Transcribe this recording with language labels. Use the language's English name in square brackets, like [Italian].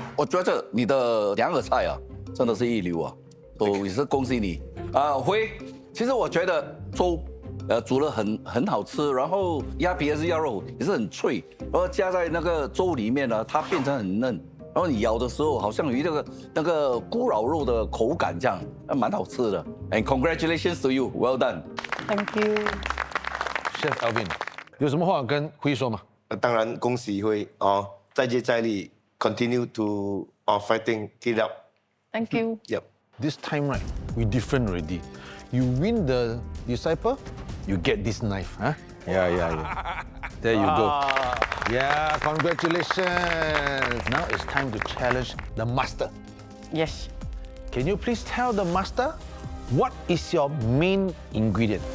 [Chinese] 我觉得你的2个菜啊，真的是一流啊，也是恭喜你辉。其实我觉得粥煮得很好吃，然后鸭皮还是鸭肉也是很脆，然后加在那个粥里面呢，它变成很嫩。然后你咬的时候，好像有那个咕咾肉的口感，这样，蛮好吃的。 [English] And congratulations to you, well done. Thank you, [Chinese] Chef Alvin， 有什么话跟辉说吗？当然恭喜辉哦，再接再厉 ， [English] continue to fighting, keep up. Thank you. Yep. This time right, we different already. You win the disciple, you get this knife, huh? Yeah. There you go. Yeah, congratulations. Now it's time to challenge the master. Yes. Can you please tell the master what is your main ingredient?